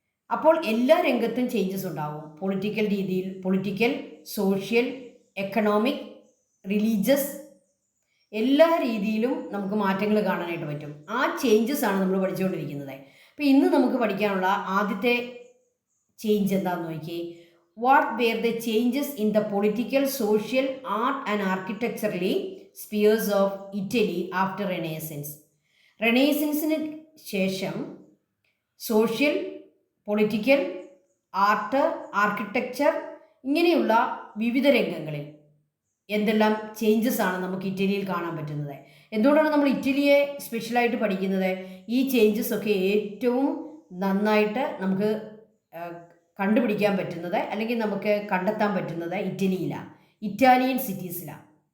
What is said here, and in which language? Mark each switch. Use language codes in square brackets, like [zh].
[ml] അപ്പോൾ എല്ലാ രംഗത്തും ചേഞ്ചസ് ഉണ്ടാവും. പൊളിറ്റിക്കൽ രീതിയിൽ, പൊളിറ്റിക്കൽ, സോഷ്യൽ, എക്കണോമിക്, റിലീജിയസ്, എല്ലാ രീതിയിലും നമുക്ക് മാറ്റങ്ങൾ കാണാനായിട്ട് പറ്റും. ആ ചേഞ്ചസ് ആണ് നമ്മൾ പഠിച്ചുകൊണ്ടിരിക്കുന്നത്. അപ്പോൾ ഇന്ന് നമുക്ക് പഠിക്കാനുള്ള ആദ്യത്തെ ചേഞ്ച് എന്താണെന്ന് നോക്കിയേ. [en] What were the changes in the political, social, art and architecturally spheres of Italy after Renaissance? [ml] റെനേസൻസിന് ശേഷം സോഷ്യൽ, പൊളിറ്റിക്കൽ, ആർട്ട്, ആർക്കിടെക്ചർ, ഇങ്ങനെയുള്ള വിവിധ രംഗങ്ങളിൽ എന്തെല്ലാം ചേഞ്ചസ് ആണ് നമുക്ക് ഇറ്റലിയിൽ കാണാൻ പറ്റുന്നത്. എന്തുകൊണ്ടാണ് നമ്മൾ ഇറ്റലിയെ സ്പെഷ്യലായിട്ട് പഠിക്കുന്നത്? ഈ ചേഞ്ചസ് ഒക്കെ ഏറ്റവും നന്നായിട്ട് നമുക്ക് കണ്ടുപിടിക്കാൻ പറ്റുന്നത്, അല്ലെങ്കിൽ നമുക്ക് കണ്ടെത്താൻ പറ്റുന്നത് ഇറ്റലിയിലാണ്, ഇറ്റാലിയൻ സിറ്റീസിലാണ്.